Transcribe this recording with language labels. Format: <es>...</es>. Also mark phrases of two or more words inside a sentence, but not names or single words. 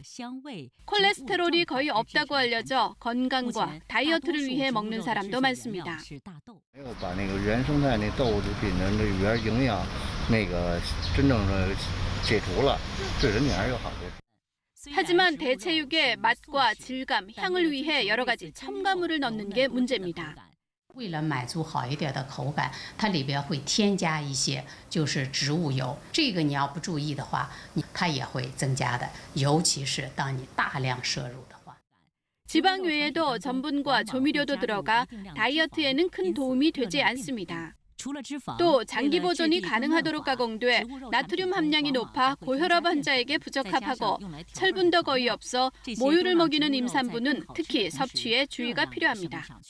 <ko>콜레스테롤이 거의 없다고 알려져 건강과 다이어트를 위해 먹는 사람도 많습니다. 하지만 대체육에 맛과 질감, 향을 위해 여러 가지 첨가물을 넣는 게 문제입니다.</ko> <zh>为了满足好一点的口感，它里边会添加一些就是植物油，这个你要不注意的话，它也会增加的，尤其是当你大量摄入的话。</zh> <ko>지방 외에도 전분과 조미료도 들어가 다이어트에는 큰 도움이 되지 않습니다. 또 장기 보존이 가능하도록 가공돼 나트륨 함량이 높아 고혈압 환자에게 부적합하고 철분도 거의 없어 모유를 먹이는 임산부는 특히 섭취에 주의가 필요합니다.</ko>